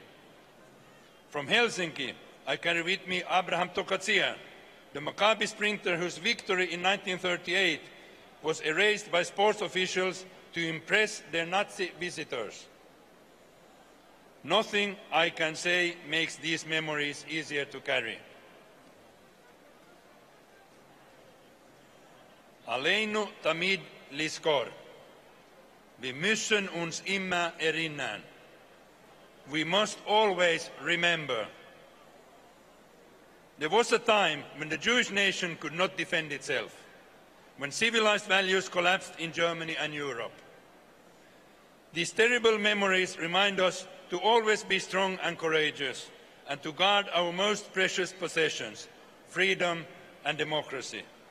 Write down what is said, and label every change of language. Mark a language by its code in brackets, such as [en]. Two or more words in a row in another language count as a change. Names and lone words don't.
[en] From Helsinki, I carry with me Abraham Tokatsia, the Maccabi sprinter whose victory in 1938 was erased by sports officials to impress their Nazi visitors. Nothing I can say makes these memories easier to carry. [he] עלינו תמיד לזכור. [de] Wir müssen uns immer erinnern. [en] We must always remember. There was a time when the Jewish nation could not defend itself, when civilized values collapsed in Germany and Europe. These terrible memories remind us to always be strong and courageous, and to guard our most precious possessions, freedom and democracy.